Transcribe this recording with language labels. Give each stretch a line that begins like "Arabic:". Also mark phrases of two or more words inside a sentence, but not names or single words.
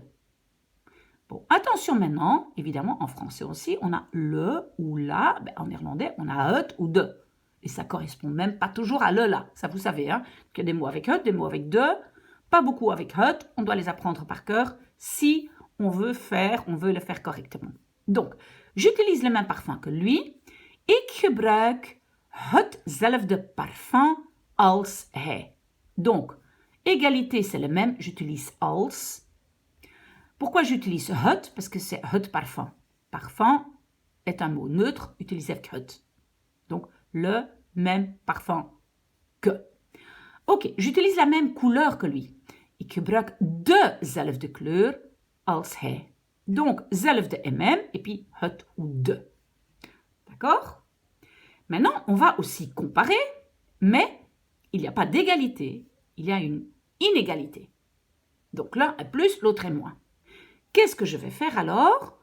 French: Bon, attention maintenant, évidemment, en français aussi, on a le ou la. En néerlandais, on a het ou de. Et ça correspond même pas toujours à le, la. Ça, vous savez, hein. Il y a des mots avec het, des mots avec de. Pas beaucoup avec het. On doit les apprendre par cœur si on veut le faire correctement. Donc, j'utilise le même parfum que lui.
Dutch: Ik gebruik hetzelfde parfum als hij.
French: Donc, égalité, c'est le même. J'utilise als. Pourquoi j'utilise het? Parce que c'est het parfum. Parfum est un mot neutre utilisé avec het. Donc, le même parfum que. Ok, j'utilise la même couleur que lui.
Dutch: Ik gebruik dezelfde kleur als hij.
French: Donc, zelfde et même, et puis het ou de. D'accord? Maintenant, on va aussi comparer, mais il n'y a pas d'égalité, il y a une inégalité. Donc, l'un est plus, l'autre est moins. Qu'est-ce que je vais faire alors?